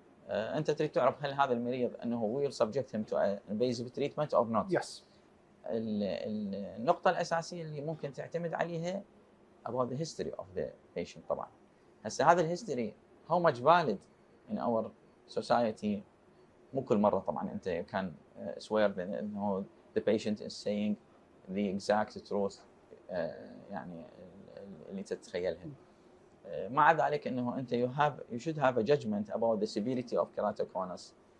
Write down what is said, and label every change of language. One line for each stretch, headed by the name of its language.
Arabic: انت تريد تعرف هل هذا المريض انه
English: will subject him to invasive treatment or not. Yes.
Arabic: النقطة الأساسية اللي ممكن تعتمد عليها
English: about the history of the patient
Arabic: طبعا. هسه هذا الهيستوري
English: how much valid in our society
Arabic: مو كل مرة طبعا أنت
English: can swear that إنه the patient is saying the exact truth
Arabic: يعني اللي تتخيلها. مع ذلك إنه أنت
English: you should have a judgment about the severity of keratoconus.